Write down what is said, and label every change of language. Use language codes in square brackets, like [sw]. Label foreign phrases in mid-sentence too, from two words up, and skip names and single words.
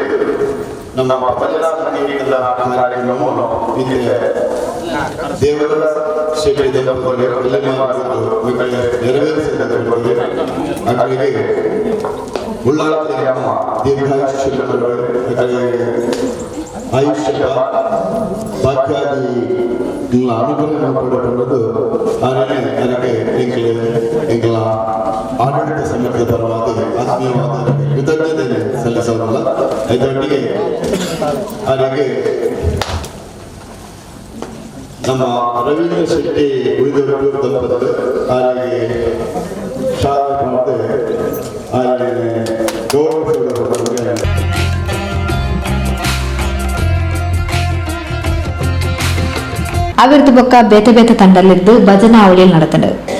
[kn] ನಮ್ಮ ಭಜನಾ ಸಂಗೀತದ ಕಾರ್ಯಕ್ರಮವನ್ನು ಇಲ್ಲಿ ದೇವರ ಶೆಟ್ಟಿ ನೆರವೇರಿಸಿದ್ದಕ್ಕೆ ಅವರಿಗೆ ಉಳ್ಳಾಲ್ತಿ ಅಮ್ಮ ದೀರ್ಘಾಯುಷ್ಯ ಆಯುಷ್ಯ ಭಾಗ್ಯಾದಿ ಅನುಗ್ರಹ ಪಡೆದುಕೊಂಡದ್ದು ಅದಕ್ಕೆ ಎಂಗಳ ಆಡಳಿತ ಸಮಿತಿಯ ಪರವಾಗಿ ಆತ್ಮೀಯವಾದ ಕೃತಜ್ಞತೆ ಸಲ್ಲಿಸೋದಲ್ಲ. ಇದರೊಟ್ಟಿಗೆ ಅವರಿಗೆ ನಮ್ಮ ರವೀಂದ್ರ ಶೆಟ್ಟಿ ಉಳಿದವರು ದಂಪತಿಗಳು ಅವರಿಗೆ ಶಾಲೆ ಮತ್ತು ಅವರಿಗೆ ಗೌರವಿಸುವುದರ [tcy] ಅವಿರ್ದು ಬೊಕ್ಕ ಬೇತೆ ಬೇತೆ ತಂಡಲಿದ್ದು ಭಜನಾ ಅವಳಿಯಲ್ಲಿ ನಡೆತಂಡು.